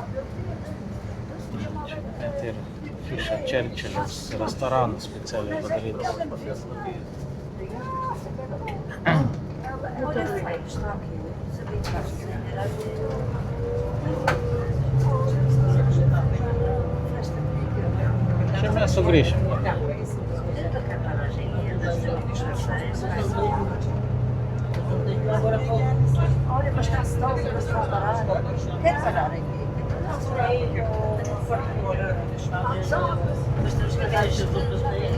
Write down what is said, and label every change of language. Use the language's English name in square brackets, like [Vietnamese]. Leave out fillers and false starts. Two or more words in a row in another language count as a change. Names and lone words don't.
[Lithuanian] Čia net ir Fiša Čerčilis restoranas specialiai padarytas. Čia mes sugrįšim. [Portuguese] Olha, mas está tão parar. Quer parar aqui? Mas temos que dar isso tudo para